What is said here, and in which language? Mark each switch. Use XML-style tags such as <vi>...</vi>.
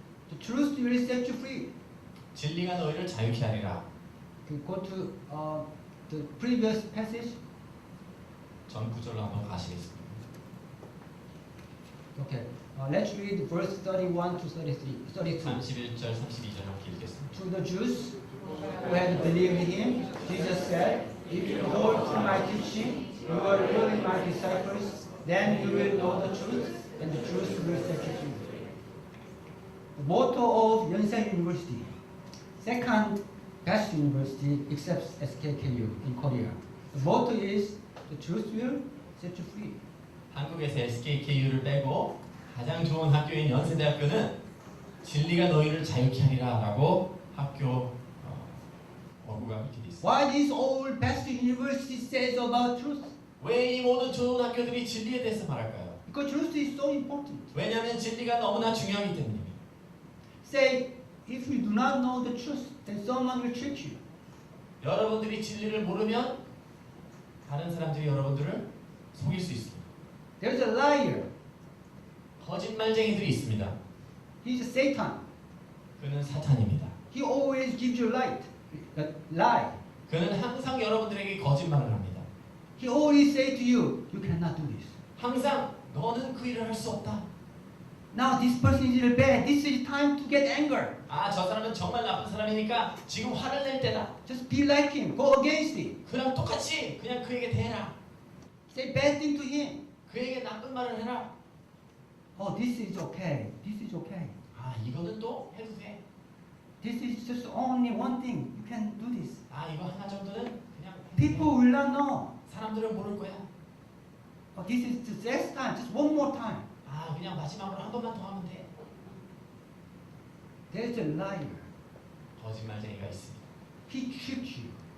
<en>The truth will set you free.</en> <ko>진리가 너희를 자유케 하리라.</ko> <en>Go to the previous passage.</en> <ko>전 구절로 한번 가시겠습니다.</ko> <en>Okay. Let's read verse 31 to 32.</en> <ko>31절, 32절 함께 읽겠습니다.</ko> <en>To the Jews who had believed him, Jesus said, "If you hold to my teaching, you are really my disciples. Then you will know the truth, and the truth will set you free." The motto of Yonsei University, second best university except SKKU in Korea. The motto is, "The truth will set you free."</en> <ko>한국에서 SKKU를 빼고 가장 좋은 학교인 연세대학교는 진리가 너희를 자유케 하리라 라고 학교 어구가 이렇게 돼 있습니다.</ko> <en>Why this all best university says about truth?</en> <ko>왜 이 모든 좋은 학교들이 진리에 대해서 말할까요?</ko> <en>Because truth is so important.</en> <ko>왜냐하면 진리가 너무나 중요하기 때문입니다.</ko> <en>Say, if you do not know the truth, then someone will trick you.</en> <ko>여러분들이 진리를 모르면 다른 사람들이 여러분들을 속일 수 있습니다.</ko> <en>There's a liar.</en> <ko>거짓말쟁이들이 있습니다.</ko> <en>He's Satan.</en> <ko>그는 사탄입니다.</ko> <en>He always gives you lie.</en> <ko>그는 항상 여러분들에게 거짓말을 합니다.</ko> <en>He always say to you, you cannot do this.</en> <ko>항상 너는 그 일을 할 수 없다.</ko> <en>Now this person is really bad. This is time to get anger.</en> <ko>저 사람은 정말 나쁜 사람이니까 지금 화를 낼 때다.</ko> <en>Just be like him. Go against him.</en> <ko>그냥 똑같이 그냥 그에게 대해라.</ko> <en>Say bad thing to him.</en> <ko>그에게 나쁜 말을 해라.</ko> <en>Oh, this is okay. This is okay.</en> <ko>이거는 또 해도 돼.</ko> <en>This is just only one thing. You can do this.</en> <ko>이거 하나 정도는 그냥 해도 돼.</ko> <en>People will not know.</en> <ko>사람들은 모를 거야.</ko> <en>Oh, this is the last time. Just one more time.</en> <ko>그냥 마지막으로 한 번만 더 하면 돼.</ko> <en>There's a liar.</en> <ko>거짓말쟁이가 있습니다.</ko> <en>He tricks you.</en>